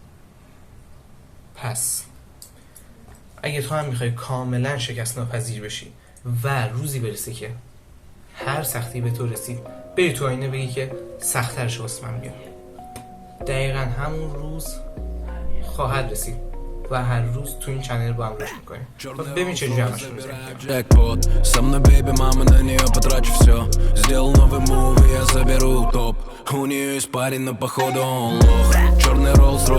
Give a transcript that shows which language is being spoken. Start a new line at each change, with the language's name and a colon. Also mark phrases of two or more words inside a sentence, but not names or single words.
Persian: پس اگه تو هم میخوای کاملا شکست ناپذیر بشی و روزی برسه که هر سختی به تو رسید بری تو آینه بگی که سخت‌ترش واسه من بیار، دقیقا همون روز خواهد رسید و هر روز تو این چنل با هم رشد میکنیم. ببین چه جوری همش
Russian: Джекпот, со мной бейби, мама, на нее потрачу все. Сделал новый мув, и я заберу топ. У нее испарина, походу он лох. Черный Rolls-Royce